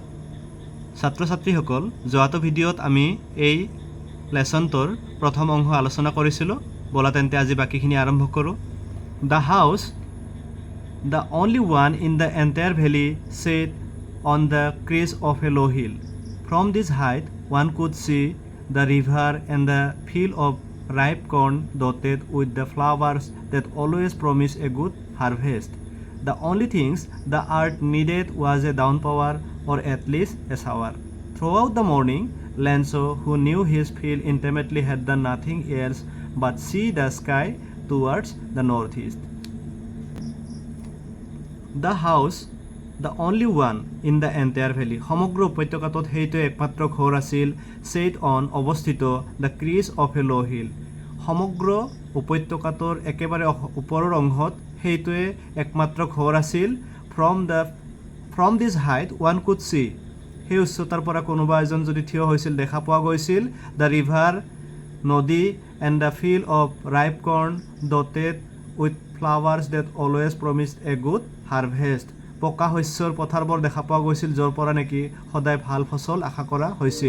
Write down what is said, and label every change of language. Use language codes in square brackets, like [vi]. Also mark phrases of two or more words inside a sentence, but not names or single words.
[as] ছাত্ৰ ছাত্ৰীসকল, যোৱাটো ভিডিঅ'ত আমি এই লেছনটোৰ প্ৰথম অংশ আলোচনা কৰিছিলোঁ। ব'লা তেন্তে আজি বাকীখিনি আৰম্ভ কৰোঁ। [en] The house, the only one in the entire valley, set on the crest of a low hill. From this height one could see the river and the field of ripe corn dotted with the flowers that always promise a good harvest. The only things the earth needed was a downpour or at least a shower. Throughout the morning, Lenzo, who knew his field intimately, had done nothing else but see the sky towards the northeast. The house, the only one in the entire valley, [as] সমগ্ৰ উপত্যকাটোত সেইটো একমাত্ৰ ঘৰ আছিল, [en] set on অৱস্থিত, the crest of a low hill, [as] সমগ্ৰ উপত্যকাটোৰ একেবাৰে ওপৰৰ অংশত সেইটোৱে একমাত্ৰ ঘৰ আছিল। [en] from this height one could see, [as] সেই উচ্চতাৰ পৰা কোনোবা এজন যদি থিয় হৈছিল দেখা পোৱা গৈছিল, [en] the river [as] নদী, [en] and the field of ripe corn dotted with flowers that always promised a good harvest, [as] পকা শস্যৰ পথাৰবোৰ দেখা পোৱা গৈছিল য'ৰ পৰা নেকি সদায় ভাল ফচল আশা কৰা হৈছিল।